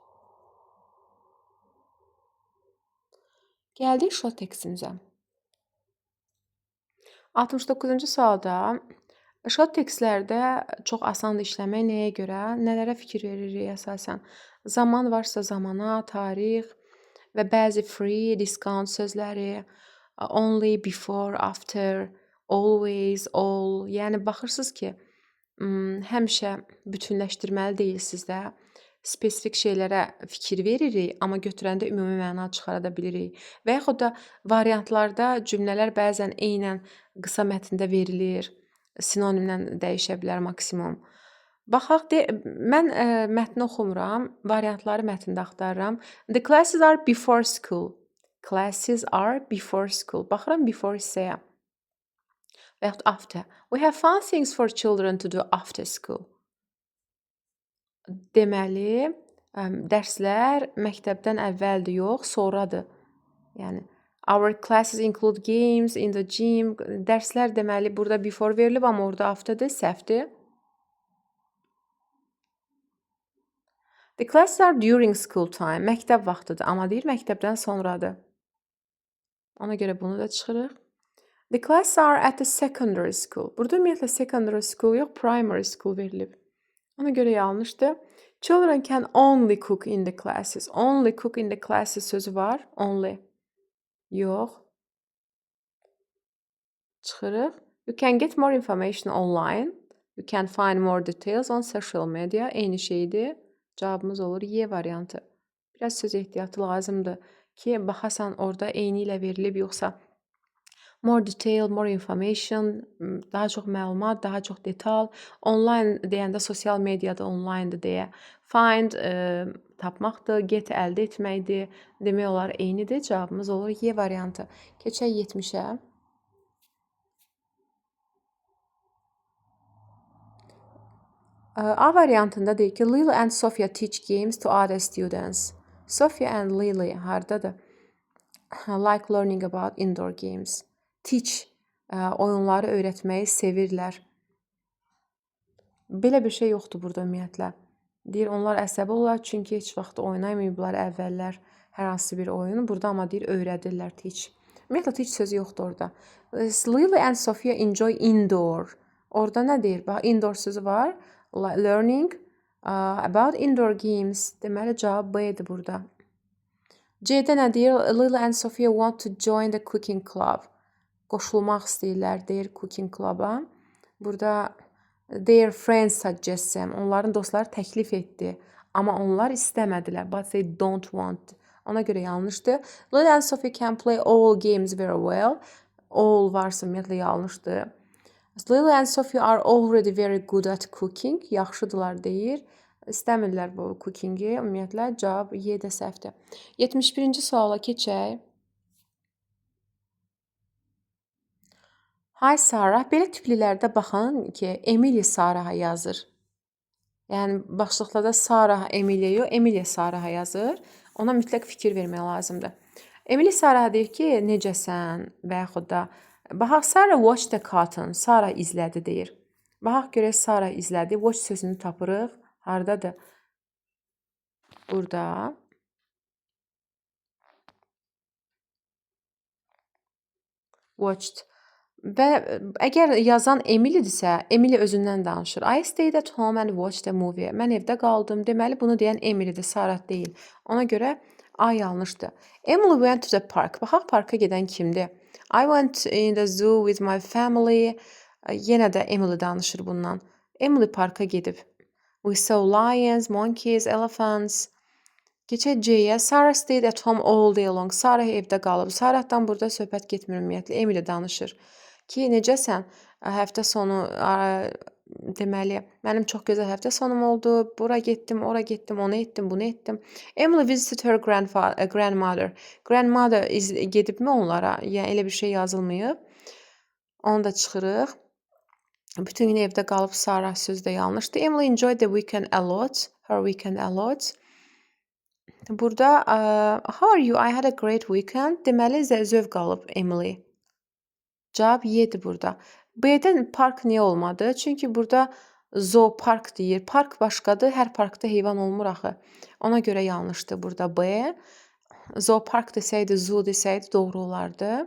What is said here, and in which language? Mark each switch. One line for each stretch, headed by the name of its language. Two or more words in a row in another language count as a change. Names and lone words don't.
Azerbaijani: Gəldik
English: short textimizə.
Azerbaijani: 69-cu sualda
English: short textlərdə
Azerbaijani: çox asandır işləmək. Nəyə görə? Nələrə fikir veririk əsasən? Zaman varsa zamana, tarix və bəzi
English: free, discount
Azerbaijani: sözləri,
English: only, before, after, always, all.
Azerbaijani: Yəni baxırsınız ki, həmişə bütünləşdirməli deyilsiniz də. spesifik şeylərə fikir veririk, amma götürəndə ümumi məna çıxara da bilirik. Və yaxud da variantlarda cümlələr bəzən eynən qısa mətndə verilir, sinonimlə dəyişə bilər maksimum. Baxaq, mən mətni oxumuram, variantları mətndə axtarıram.
English: The classes are before school. Classes are before school.
Azerbaijani: Baxıram before hissəyə. Və yaxud after.
English: We have fun things for children to do after school.
Azerbaijani: Deməli, dərslər məktəbdən əvvəldir, yox, sonradır. Yəni,
English: our classes include games in the gym.
Azerbaijani: Dərslər deməli, burada before verilib, amma orada afterdır, səhvdir.
English: The classes are during school time.
Azerbaijani: Məktəb vaxtıdır, amma deyir məktəbdən sonradır. Ona görə bunu da çıxırıq.
English: The classes are at the secondary school.
Azerbaijani: Burada ümumiyyətlə
English: secondary school
Azerbaijani: yox,
English: primary school
Azerbaijani: verilib. Ona görə yanlışdır.
English: Children can only cook in the classes. Only cook in the classes
Azerbaijani: sözü var.
English: Only. Yox.
Azerbaijani: Çıxırıq.
English: You can get more information online. You can find more details on social media.
Azerbaijani: Eyni şeydir. Cavabımız olur Y variantı. Biraz söz ehtiyatı lazımdır ki, baxasan orada eyni ilə verilib, yoxsa
English: more detail, more information,
Azerbaijani: daha çox məlumat, daha çox detal. Online deyəndə sosial mediada onlinedır deyə. Find tapmaqdır, get əldə etməkdir. Demək olar eynidir. Cavabımız olur Y variantı. Keçək 70-ə. A variantında deyir ki,
English: Lily and Sophia teach games to other students. Sophia and Lily hardadır? Like learning about indoor games.
Azerbaijani: Teach oyunları öyrətməyi sevirlər. Belə bir şey yoxdur burada ümumiyyətlə. Deyir, onlar əsəbi olar, çünki heç vaxt oynamayıblar əvvəllər hər hansı bir oyunu. Burada amma deyir, öyrədirlər teach. Ümumiyyətlə teach sözü yoxdur orada.
English: Lily and Sophia enjoy indoor.
Azerbaijani: Orada nə deyir? Bax, indoor sözü var.
English: Learning about indoor games.
Azerbaijani: Deməli, cavab B-dir burada. C-də nə deyir?
English: Lily and Sophia want to join the cooking club.
Azerbaijani: Qoşulmaq istəyirlər, deyir
English: cooking club-a. Burada their friends suggest them.
Azerbaijani: Onların dostları təklif etdi. Amma onlar istəmədilər.
English: But they don't want.
Azerbaijani: Ona görə yanlışdır.
English: Lily and Sophia can play all games very well.
Azerbaijani: All varsa ümumiyyətlə yanlışdır.
English: Lily and Sophia are already very good at cooking.
Azerbaijani: Yaxşıdırlar deyir. İstəmirlər bu cookingi. Ümumiyyətlə cavab Y-də səhvdir. 71-ci suala keçək.
English: Hi Sarah.
Azerbaijani: Belə tiplilərdə baxın ki, Emily Sarah yazır. Yəni, başlıqlarda Sarah Emilia yox, Emilia Sarah yazır. Ona mütləq fikir vermək lazımdır. Emily Sarah deyir ki, necəsən və yaxud da baxaq,
English: Sarah watched the cartoon.
Azerbaijani: Sarah izlədi deyir. Baxaq görək, Sarah izlədi. Watch sözünü tapırıq. Hardadır? Burada. Watched. Və əgər yazan Emilydirsə, Emily özündən danışır.
English: I stayed at home and watched a movie.
Azerbaijani: Mən evdə qaldım. Deməli, bunu deyən Emilydir, Sarah deyil. Ona görə A yanlışdır.
English: Emily went to the park.
Azerbaijani: Baxaq, parka gedən kimdir?
English: I went in the zoo with my family.
Azerbaijani: Yenə də Emily danışır bundan. Emily parka gedib.
English: We saw lions, monkeys, elephants.
Azerbaijani: Keçək C-yə.
English: Sarah stayed at home all day long.
Azerbaijani: Sarah evdə qalıb. Sarahdan burada söhbət getmir ümumiyyətlə. Emily danışır. Ki, necəsən? Həftə sonu, deməli, mənim çox gözəl həftə sonum oldu. Bura getdim, ora getdim, onu etdim, bunu etdim.
English: Emily visited her grandmother. Grandmother
Azerbaijani: gedibmi onlara? Yəni, elə bir şey yazılmayıb. Onu da çıxırıq. Bütün gün evdə qalıb Sarah sözü də yanlışdır.
English: Emily enjoyed the weekend a lot. Her weekend a lot. Burada, how are you? I had a great weekend.
Azerbaijani: Deməli, zövq alıb Emily. Cavab Y-dir burada. B-dən park niyə olmadı? Çünki burada zoopark deyir. Park başqadır, hər parkda heyvan olmur axı. Ona görə yanlışdır burada B. Zoopark desəydi, zoo desəydi doğru olardı.